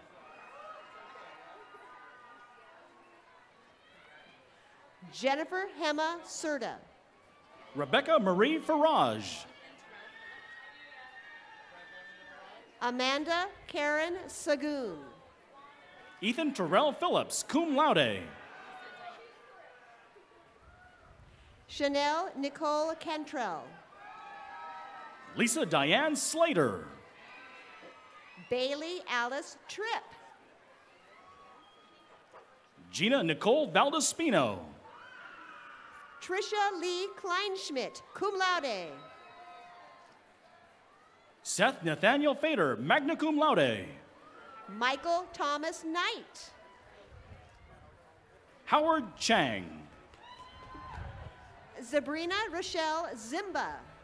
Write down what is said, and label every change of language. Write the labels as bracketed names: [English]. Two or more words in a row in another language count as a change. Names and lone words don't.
[English] Jennifer Hema Serta. Rebecca Marie Farage. Amanda Karen Sagoon. Ethan Terrell Phillips, [Latin] cum laude. [English] Chanel Nicole Cantrell. Lisa Diane Slater. Bailey Alice Tripp. Gina Nicole Valdespino. Trisha Lee Kleinschmidt, [Latin] cum laude. [English] Seth Nathaniel Fader, [Latin] magna cum laude. [English] Michael Thomas Knight. Howard Chang. Sabrina Rochelle Zimba.